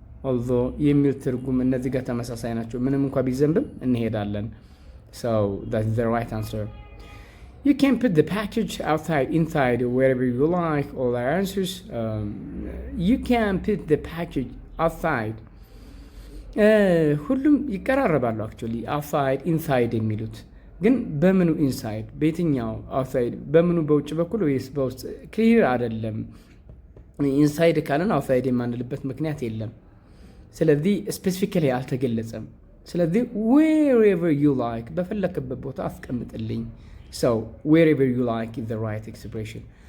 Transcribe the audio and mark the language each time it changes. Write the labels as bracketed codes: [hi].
[am] although የሚል ትርጉም እነዚህ ጋር ተመሳሳይ ናቸው። ምንም እንኳ ቢዘንብም እንሄዳለን [en] so that's the right answer. You can put the package outside, inside, wherever you like. All our answers. You can put the package outside. [am] ሁሉም ይቀራረባሉ actually outside, inside የሚሉት ግን በምኑ inside በየትኛው outside በምኑ በውጭ በኩል ወይስ በውስጥ ክሊር አይደለም። inside ካለን outside የማንልበት ምክንያት የለም። ስለዚህ ስፔሲፊካሊ አልተገለጸም። ስለዚህ wherever you like በፈለክበት ቦታ አስቀምጥልኝ። [en] So wherever you like is the right expression.